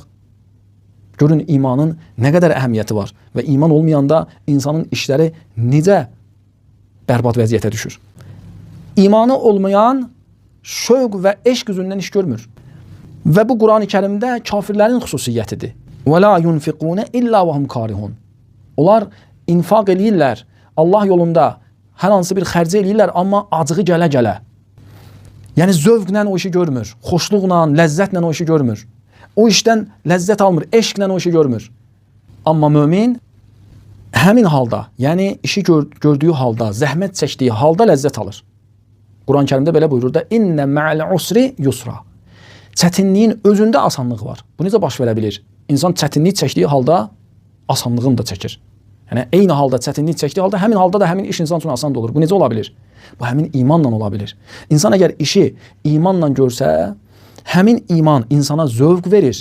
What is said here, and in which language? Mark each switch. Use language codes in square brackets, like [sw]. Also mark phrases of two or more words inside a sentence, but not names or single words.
[az] Görün imanın nə qədər əhəmiyyəti var və iman olmayanda insanın işləri necə bərbad vəziyyətə düşür. İmanı olmayan şövq və eşq üzündən iş görmür. Və bu Quran-ı Kərimdə kafirlərin xüsusiyyətidir. [ar] وَلَا يُنْفِقُونَ إِلَّا وَهُمْ كَارِهُونَ. [az] Onlar infaq eləyirlər, Allah yolunda hər hansı bir xərci eləyirlər, amma acığı gələ-gələ. Yəni zövqlə o işi görmür, xoşluqla, ləzzətlə o işi görmür. O işdən ləzzət almır, eşqlə o işi görmür. Amma mömin həmin halda, yəni işi gördüyü halda, zəhmət çəkdiyi halda ləzzət alır. Quran-ı Kərimdə belə buyurur da: [ar] "إن مع العسر يسرا." [az] Çətinliyin özündə asanlıq var. Bu necə baş verə bilir? İnsan çətinlik çəkdiyi halda asanlığını da çəkir. Yəni eyni halda çətinlik çəkdiyi halda həmin halda da həmin iş insan üçün asan olur. Bu necə ola bilir? Bu həmin imanla ola bilir. İnsan əgər işi imanla görsə, həmin iman insana zövq verir.